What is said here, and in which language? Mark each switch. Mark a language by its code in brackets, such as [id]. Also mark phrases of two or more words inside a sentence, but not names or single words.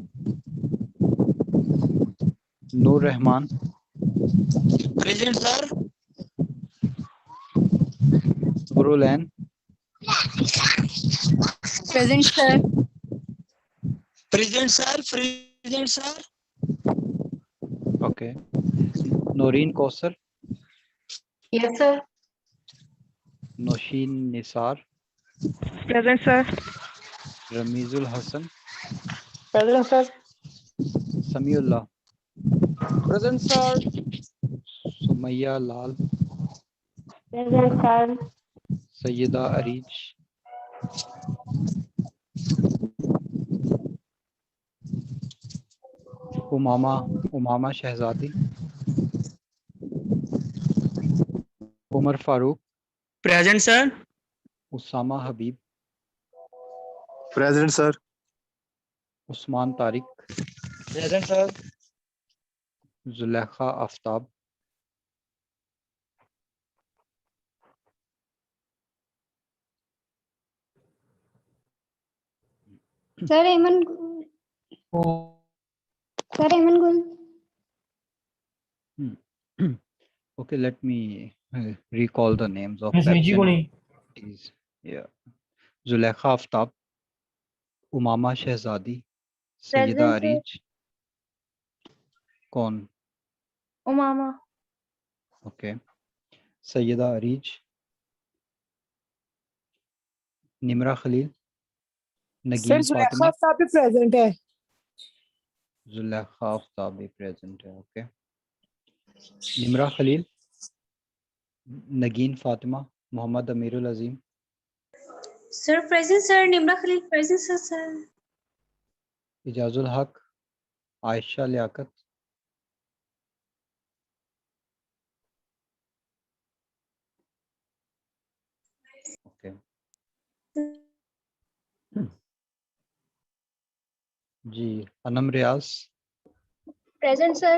[en] Noor Rahman, present sir. Nurulan, Present, sir. present sir. present sir. okay, Noreen Kausar, Yes, sir. Noshin Nisar, Present, sir. Ramizul Hassan, Present, sir. Samiullah, present sir. Sumaya Lal, Present, sir. Sayyida Arij, Umama Shehzadi, Umar Farooq, present sir. Usama Habib, Present, sir. Usman Tariq, present sir. Zulekha Aftab, Sir, Eman. Sir, Eman Gul. okay, let me recall the names of absent. Yeah, Zulekha Aftab, Umama Shehzadi, Sayyida Present, sir. [ur] Arij, कौन? [en] Umama. Okay, Sayyida Arij, Nimra Khalil, सर Nageen जुलेखा Fatima, [ur] صاحب بھی پریزنٹ ہے. Zulekha Aftab भी present है. [en] Okay, Nimra Khalil, Nageen Fatima, Muhammad Amirul Azim, Sir, present, sir. Nimra Khalil, present, sir. Ijazul Haq, Aisha Liaquat, [ur] okay, جی انعم ریاض, [en] Present, sir.